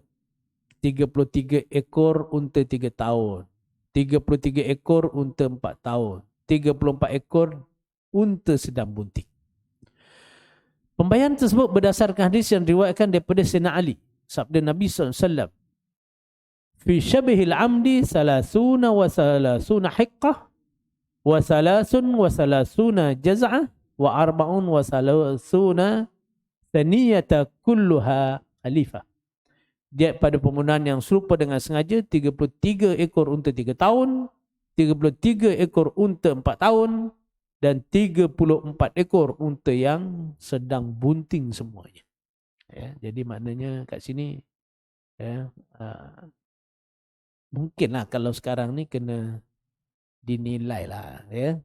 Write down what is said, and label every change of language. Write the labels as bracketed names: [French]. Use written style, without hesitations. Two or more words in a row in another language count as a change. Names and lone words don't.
[Malay] 33 ekor unta 3 tahun. 33 ekor unta 4 tahun. 34 ekor unta sedang bunting. Pembayaran tersebut berdasarkan hadis yang diriwayatkan daripada Sayyidina Ali. Sabda Nabi SAW. [Arabic] في شبه العمد ثلاثون وثلاثون حقة وثلاثون وثلاثون جذعة وأربعون وثلاثون ثنية كلها خلفة. [Malay] Dia pada pembunuhan yang serupa dengan sengaja 33 ekor unta 3 tahun, 33 ekor unta 4 tahun dan 34 ekor unta yang sedang bunting semuanya. Ya, jadi maknanya kat sini ya, mungkinlah kalau sekarang ni kena dinilai lah ya.